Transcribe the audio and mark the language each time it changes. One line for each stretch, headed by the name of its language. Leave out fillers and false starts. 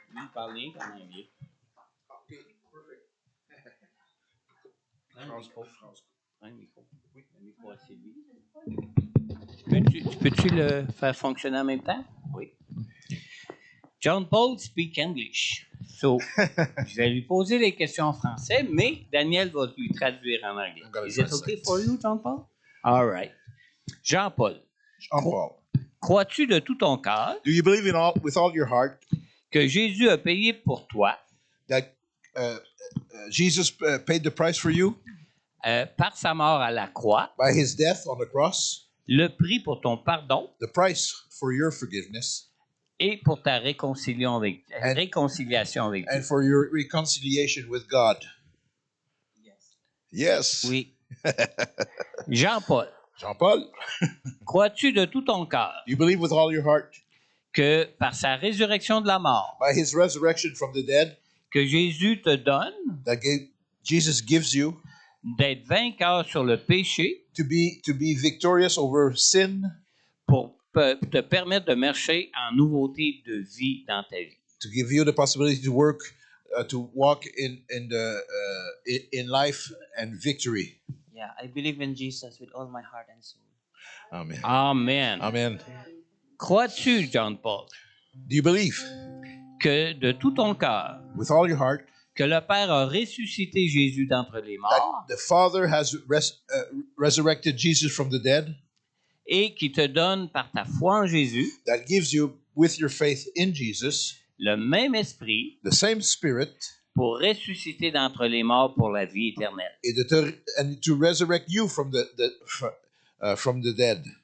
French: Lui, il parle rien qu'en anglais. Prends le micro. Oui, le micro à Sylvie. Peux-tu le faire fonctionner en même temps? Oui.
English: John Paul speak English.
French: So, je vais lui poser des questions en français, mais Daniel va lui traduire en anglais.
English: Is it okay for you, John Paul? All right. Jean-Paul. Jean-Paul.
French: Crois-tu de tout ton cœur
English: Do you believe with all your heart
French: que Jésus a payé pour toi
English: that Jesus paid the price for you
French: par sa mort à la croix,
English: by his death on the cross,
French: le prix pour ton pardon
English: the price for your forgiveness,
French: et pour ta réconciliation avec Dieu?
English: and for your reconciliation with God? Yes.
French: Oui. Jean-Paul, Jean-Paul, crois-tu de tout ton cœur
English: you believe with all your heart
French: que par sa résurrection de la mort,
English: by his resurrection from the dead
French: que Jésus te donne
English: that Jesus gives you
French: d'être vainqueur sur le péché
English: to be victorious over sin,
French: pour te permettre de marcher en nouveauté de vie dans ta vie?
English: to give you the possibility to walk in life and victory? Yeah, I believe in Jesus with all my heart and soul. Amen. Amen. Amen.
French: Crois-tu, John Paul,
English: Do you believe
French: que de tout ton cœur,
English: with all your heart
French: que le Père a ressuscité Jésus d'entre les
English: that
French: morts
English: the Father has resurrected Jesus from the dead,
French: et qui te donne par ta foi en Jésus
English: that gives you, with your faith in Jesus,
French: le même esprit
English: the same Spirit,
French: pour ressusciter d'entre les morts pour la vie éternelle.
English: and to resurrect you from the dead.